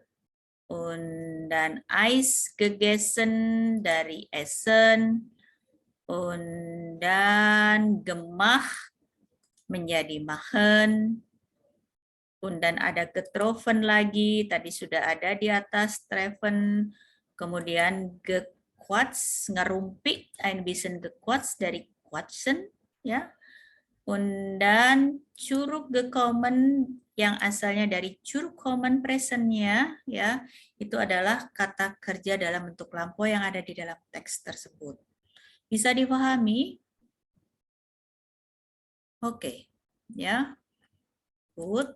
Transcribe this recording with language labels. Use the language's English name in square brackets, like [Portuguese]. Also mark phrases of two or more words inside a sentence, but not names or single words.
[German] und dann Eis gegessen, dari essen, und dann gemacht, menjadi machen, und dann ada getroffen lagi, [Indonesian] tadi sudah ada di atas, [German] treffen, kemudian gequatscht, ngerumpi, ein bisschen gequatscht dari quatschen, ya. Und dann zurückgekommen [Indonesian] yang asalnya dari zurückkommen presentnya, ya, itu adalah kata kerja dalam bentuk lampau yang ada di dalam teks tersebut. Bisa dipahami? Oke, ya. Good.